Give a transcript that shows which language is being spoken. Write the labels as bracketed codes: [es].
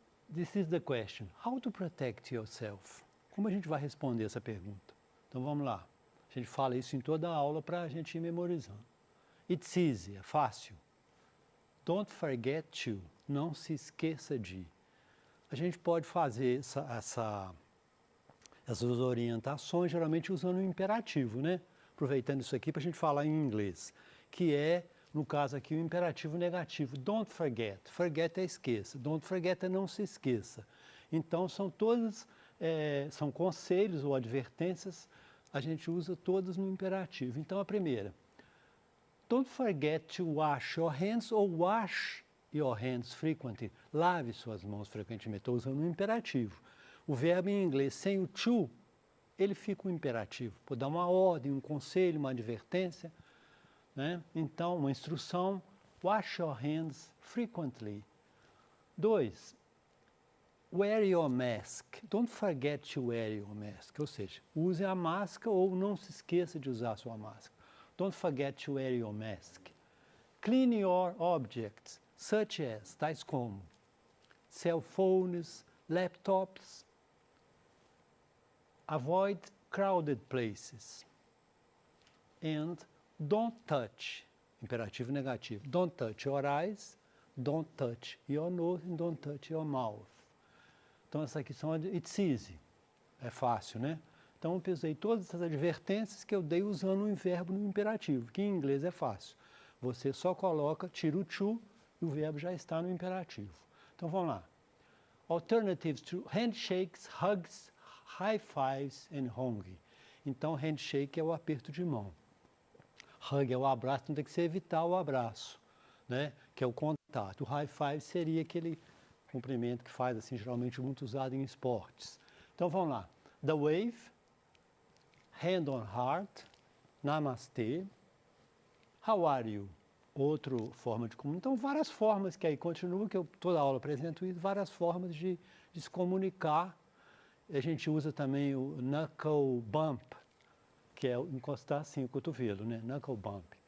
[en] This is the question, how to protect yourself? [pt] Como a gente vai responder essa pergunta? Então vamos lá. A gente fala isso em toda a aula para a gente ir memorizando. [en] It's easy, [pt] é fácil. [en] Don't forget to, [pt] não se esqueça de. A gente pode fazer essas orientações geralmente usando o imperativo, né? Aproveitando isso aqui para a gente falar em inglês, que é, no caso aqui, o imperativo negativo. Don't forget. Forget é esqueça. Don't forget é não se esqueça. Então, são todas, são conselhos ou advertências, a gente usa todas no imperativo. Então, a primeira, [en] don't forget to wash your hands ou wash your hands frequently. [pt] Lave suas mãos frequentemente. Estou usando um imperativo. O verbo em inglês sem o to, ele fica um imperativo. Pode dar uma ordem, um conselho, uma advertência, né? Então, uma instrução. [en] Wash your hands frequently. 2. Wear your mask. Don't forget to wear your mask. [pt] Ou seja, use a máscara ou não se esqueça de usar a sua máscara. [en] Don't forget to wear your mask. Clean your objects, such as, [pt] tais como, [en] cell phones, laptops. Avoid crowded places. And don't touch, [pt] imperativo negativo. [en] Don't touch your eyes, don't touch your nose, and don't touch your mouth. [pt] Então, essas aqui são, [en] it's easy, [pt] é fácil, né? Então, eu pesei todas essas advertências que eu dei usando um verbo no imperativo, que em inglês é fácil. Você só coloca, tira o to e o verbo já está no imperativo. Então, vamos lá. [en] Alternatives to handshakes, hugs, high fives and hug. [pt] Então, handshake é o aperto de mão. Hug é o abraço, então tem que se evitar o abraço, né? Que é o contato. O high five seria aquele cumprimento que faz, assim, geralmente muito usado em esportes. Então, vamos lá. [en] The wave, hand on heart, namastê, how are you? [pt] Outra forma de comunicar. Então, várias formas que aí continuam, que eu toda aula apresento isso, várias formas de se comunicar. A gente usa também o knuckle bump, que é encostar assim o cotovelo, né? Knuckle bump.